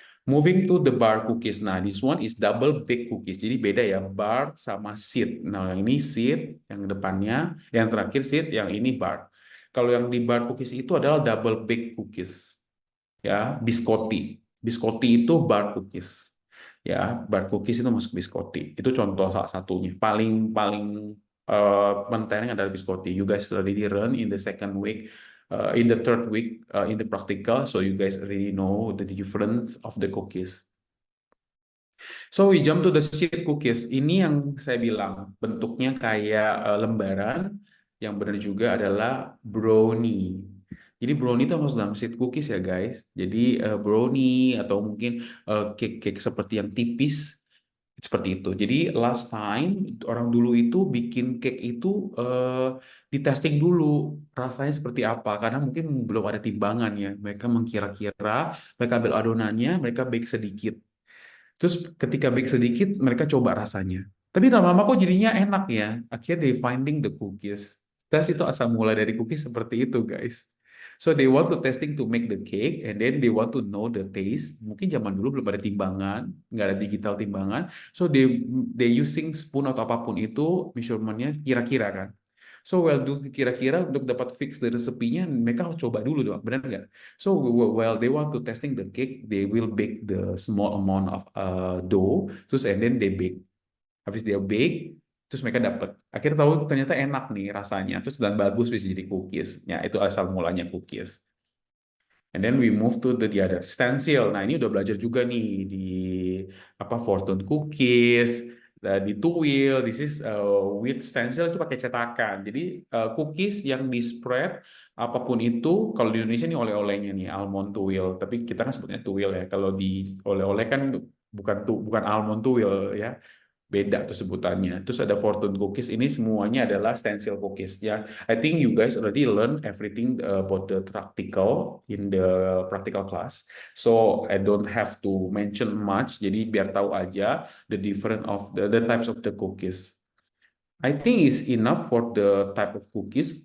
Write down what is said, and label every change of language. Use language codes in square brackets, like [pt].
[en] Moving to the bar cookies. Nah, this one is double bake cookies. [id] Jadi beda ya, bar sama seed. Nah, yang ini seed, yang depannya, yang terakhir seed, yang ini bar. Kalau yang di bar cookies itu adalah double bake cookies. Ya, biscotti. Biscotti itu bar cookies. Ya, bar cookies itu masuk biscotti. Itu contoh salah satunya. Paling paling penting adalah biscotti. [en] You guys already run in the second week, in the third week, in the practical, so you guys already know the difference of the cookies. So we jump to the seed cookies. [id] Ini yang saya bilang bentuknya kayak lembaran. Yang benar juga adalah brownie. Jadi brownie itu masuk dalam seed cookies ya guys. Jadi brownie atau mungkin cake-cake seperti yang tipis seperti itu. Jadi last time orang dulu itu bikin cake itu di testing dulu rasanya seperti apa, karena mungkin belum ada timbangan ya. Mereka mengkira-kira, mereka ambil adonannya, mereka bake sedikit. Terus ketika bake sedikit, mereka coba rasanya. Tapi lama-lama kok jadinya enak ya. [en] Akhirnya they finding the cookies. [id] Tes itu asal mula dari cookies seperti itu, guys. [en] So they want to testing to make the cake, and then they want to know the taste. [id] Mungkin zaman dulu belum ada timbangan, nggak ada digital timbangan. [en] So they using spoon [id] atau apapun itu, measurementnya kira-kira kan. So well, kira-kira untuk dapat fix the resepinya, mereka harus coba dulu dong, benar nggak? [en] So while they want to testing the cake, they will bake the small amount of dough, terus and then they bake. [id] Habis dia bake, terus mereka dapat. Akhirnya tahu ternyata enak nih rasanya, terus dan bagus bisa jadi cookies. Ya itu asal mulanya cookies. [en] And then we move to the other stencil. [id] Nah ini udah belajar juga nih di apa fortune cookies, di tuil. [en] This is with stencil [id] itu pakai cetakan. Jadi cookies yang di spread apapun itu. Kalau di Indonesia ini oleh-olehnya nih almond tuil. Tapi kita kan sebutnya tuil ya. Kalau di oleh-oleh kan bukan almond tuil ya, beda tuh sebutannya. Terus ada fortune cookies, ini semuanya adalah stencil cookies ya. [en] I think you guys already learn everything about the practical in the practical class. So I don't have to mention much. [id] Jadi biar tahu aja [en] the different of the types of the cookies. I think is enough for the type of cookies.